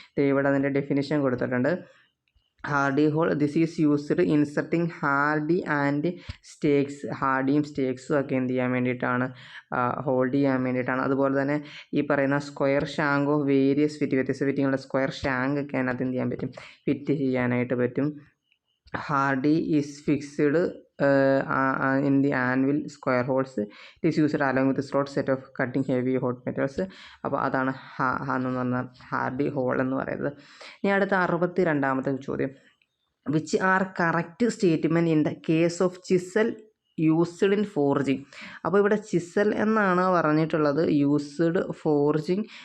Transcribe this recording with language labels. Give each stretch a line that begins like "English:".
Malayalam: ഇവിടെ അതിൻ്റെ ഡെഫിനിഷൻ കൊടുത്തിട്ടുണ്ട്. Hardy whole,
English: This is used inserting hardy and stakes.
Malayalam: ഹാർഡിയും സ്റ്റേക്സും ഒക്കെ എന്ത് ചെയ്യാൻ വേണ്ടിയിട്ടാണ്, ഹോൾഡ് ചെയ്യാൻ വേണ്ടിയിട്ടാണ്. അതുപോലെ തന്നെ ഈ പറയുന്ന
English: square shank of various
Malayalam: വ്യത്യസ്ത ഫിറ്റിങ്ങുള്ള സ്ക്വയർ ഷാങ്ക് ഒക്കെ അതിനകത്ത് എന്ത് ചെയ്യാൻ പറ്റും, ഫിറ്റ് ചെയ്യാനായിട്ട് പറ്റും.
English: Hardy is fixed in the anvil square holes. It is used along with a slot set of cutting heavy hot metals.
Malayalam: അപ്പോൾ അതാണ് എന്ന് പറഞ്ഞാൽ ഹാർഡി ഹോൾ എന്ന് പറയുന്നത്. ഇനി അടുത്ത 62ാമത്തെ ചോദ്യം,
English: Which are correct statement in the case of chisel used in forging.
Malayalam: അപ്പോൾ ഇവിടെ ചിസൽ എന്നാണ് പറഞ്ഞിട്ടുള്ളത്,
English: Used forging.